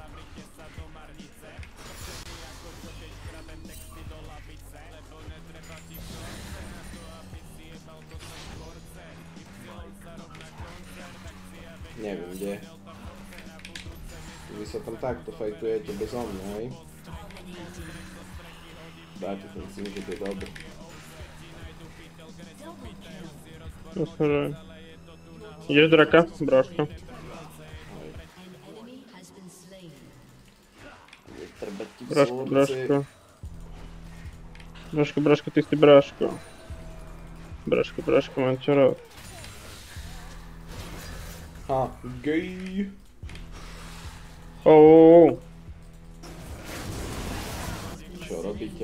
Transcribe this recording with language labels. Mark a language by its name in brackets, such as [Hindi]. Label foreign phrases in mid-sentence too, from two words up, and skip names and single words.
[Slovak] Neviem kde. Vy sa tam takto fajtujete bez mňa, hej? Dáte si myslím, že to je dobré. Jasne, ideš draka, bráško. [English] Enemy has been slain. [Slovak] Treba ti Bráško, vzorce. bráško. Bráško, bráško, ty si bráško. Bráško, bráško, mám čo rád. Ha, gej. Čo robíte?